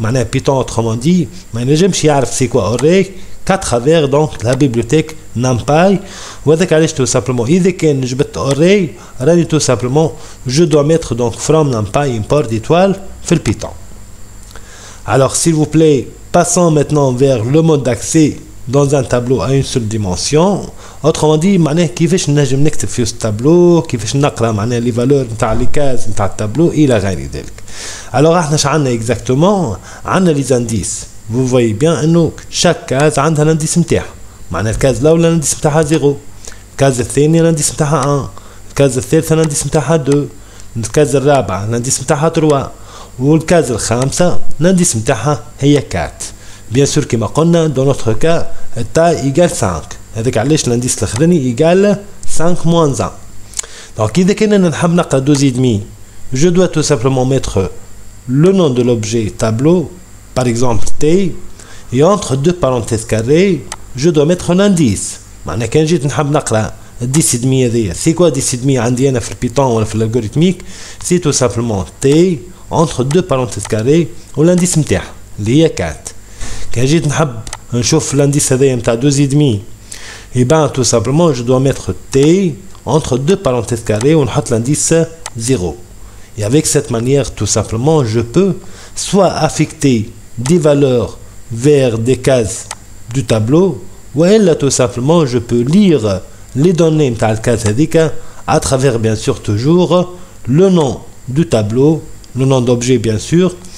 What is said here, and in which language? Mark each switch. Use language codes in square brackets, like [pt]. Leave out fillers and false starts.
[fr] معناها Python autrement dit [ar] ما ينجمش يعرف [fr] c'est quoi array qu'à travers donc la bibliothèque numpy. وهذاك علاش tout simplement [ar] إذا كان جبت [fr] array راني tout simplement je dois mettre donc from numpy import étoile في le Python. Alors s'il vous plaît, passons maintenant vers le mode d'accès dans un tableau à une seule dimension. Autrement dit, [ar] معناه كيفاش نجم نكتب في التابلو، كيفاش نقرا معناه لي فالور نتاع لي كاز نتاع التابلو الى غير ذلك. Alors احنا اش عندنا اكزاكتومون؟ عندنا لي زانديس. [fr] Vous voyez bien [ar] انه chaque كاز عندها الانديس نتاعها. معناه الكاز الاولى الانديس نتاعها 0، الكاز الثانية الانديس نتاعها 1، الكاز الثالثة الانديس نتاعها 2، الكاز الرابعة الانديس نتاعها 3. والكاز الخامسة l'indice نتاعها هي 4. [fr] bien sûr [ar] كما قلنا [fr] dans notre cas التاي égale 5. هذاك علاش l'indice الاخراني égale 5 moins 1. donc إذا كنا نحب نقرا 12,5 je dois tout simplement mettre le nom de l'objet tableau par exemple t et entre deux parenthèses carrées je dois mettre l'indice. [ar] معناها كان جيت نحب نقرا [fr] 10,5 هذيا c'est quoi 10,5 عندي أنا في البيتون ولا في l'algorithmique c'est tout simplement t entre deux parenthèses carrées والindice نتاعها اللي هي 4. [ar] كان جيت نحب نشوف [fr] l'indice هذايا نتاع 12,5 et ben tout simplement je dois mettre t entre deux parenthèses carrées ونحط l'indice 0. et avec cette manière tout simplement je peux soit affecter des valeurs vers des cases du tableau ou elle tout simplement je peux lire les données [ar] نتاع الكاز هذيك [fr] à travers bien sûr toujours le nom du tableau, le nom d'objet bien sûr,